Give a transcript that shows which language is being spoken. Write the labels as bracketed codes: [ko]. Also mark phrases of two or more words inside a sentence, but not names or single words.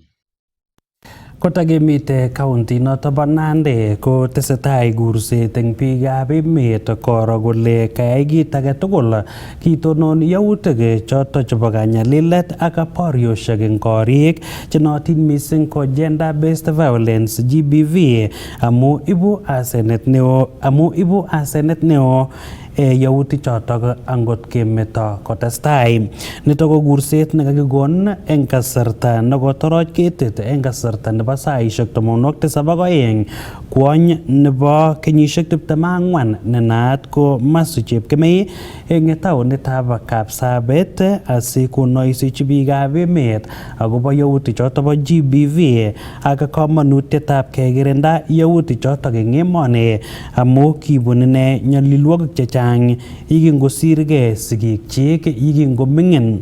[kln] Kotakemite county noto bo Nandi ko tesetai gurset eng biikab emet koro kole kayai kit age tugul kitonon yautik choto chebo kanyalilet ak borioshek eng korik chenootin mising ko [en] gender based violence GBV [kln] amu ibu asenet neo yautik chotok angot kemeto kotestai. Nitok ko gurset nekakikon eng kasarta nekotoroch ketit eng kasarta nebo saishek 72 kwony nebo kenyishek 24 nenaat ko Masu Chepkemei eng taonitab Kapsabet asikonoisechi biikab emet akobo yautik chotok bo GBV ak kamanutietab kekirinda yautik chotok eng emoni amu kibun ine nyalilwogik chechang yekingosirgei sigikchik yekingoming'in.